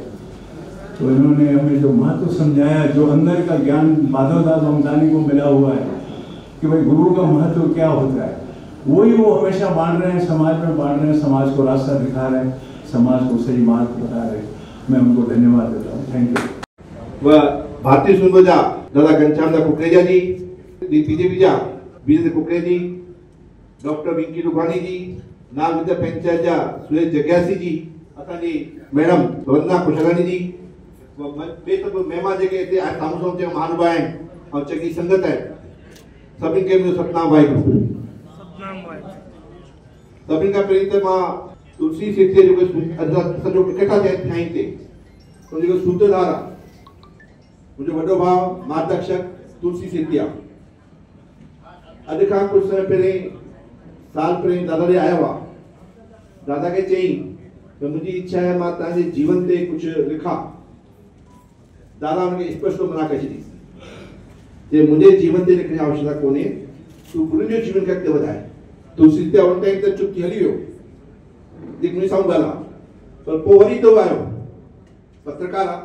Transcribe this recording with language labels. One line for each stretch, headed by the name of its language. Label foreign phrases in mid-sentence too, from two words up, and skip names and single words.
Hindi: तो इन्होंने हमें जो महत्व समझाया, जो अंदर का ज्ञान माधवदास ममतानी को मिला हुआ है कि भाई गुरु का महत्व क्या होता है, वही वो हमेशा बांट रहे हैं, समाज में बांट रहे हैं, समाज को रास्ता दिखा रहे हैं, समाज को सही मार्ग बता रहे हैं। मैं उनको धन्यवाद देता हूँ।
English: thank you.
Sindhi: व भारतीय सुनबजा दादा घनश्याम कुकरेजा जी, बीजेपी जा वीरेंद्र कुकरे जी, डॉक्टर विंकी रुखानी जी, नाग विद्या पंचायत जा सुरेश जग्यासी जी, असांजी मैडम वंदना खुशरानी जी, ॿिए सभु महिमान जेके हिते साम्हूं साम्हूं जा महानुभाव आहिनि ऐं चङी संगत आहे, सभिनी खे मुंहिंजो सतनाम वाहेगुरु। सभिनी खां पहिरीं त मां तुलसी सेठीअ जो सॼो इकट्ठा थिया हिते, उन जेको सूत्रधार आहे मुंहिंजो वॾो भाउ मार्गदर्शक तुलसी सेठिया। अॼु खां कुझु समय पहिरें, साल पहिरें दादा ॾे आयो आहे। दादा खे चयईं त मुंहिंजी इच्छा आहे मां तव्हांजे जीवन ते कुझु लिखां। दादा हुनखे स्पष्ट मना करे छॾी, जे मुंहिंजे जीवन ते लिखण जी आवश्यकता कोन्हे, तूं गुरुनि जो जीवन खे अॻिते वधाए। तुलसी सेठिया उन टाइम ते चुप थी हली वियो, जेको मुंहिंजे साम्हूं ॻाल्हि आहे, पर पोइ वरी तो आयो पत्रकार आहे।